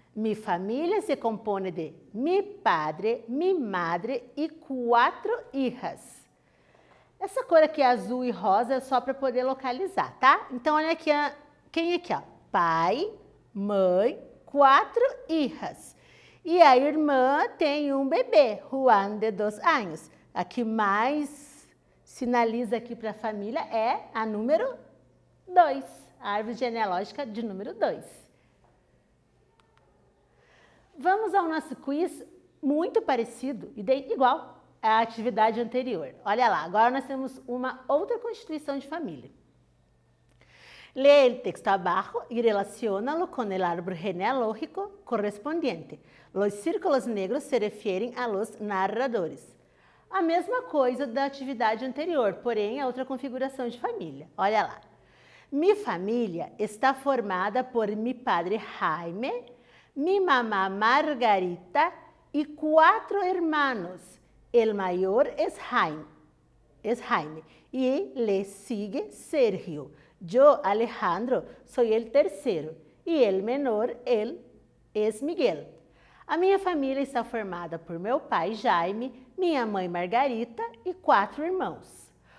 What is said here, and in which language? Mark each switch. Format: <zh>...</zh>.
<es>Mi familia se compone de mi padre, mi madre e 4 hijas.</es> <pt>Essa cor aqui azul e rosa é só para poder localizar, tá? Então, olha aqui, quem é aqui, ó? Pai, mãe, 4</pt> <es>hijas.</es> <pt>E a irmã tem um bebê, Juan, de 2 anos. A que mais sinaliza aqui para a família é a número 2, a árvore genealógica de número 2. Vamos ao nosso quiz muito parecido, igual à atividade anterior. Olha lá, agora nós temos uma outra constituição de família.</pt> <es>Lee el texto abajo y relaciónalo con el árbol genealógico correspondiente. Los círculos negros se refieren a los narradores.</es> <pt>A mesma coisa da atividade anterior, porém a outra configuração de família. Olha lá.</pt> <es>Mi família está formada por mi padre Jaime, mi mamá Margarita y 4 hermanos. El mayor es Jaime y le sigue Sergio. Yo, Alejandro, soy el tercero y el menor, él, es Miguel.</es> <pt>A minha família está formada por meu pai Jaime, minha mãe Margarita e 4 irmãos.</pt>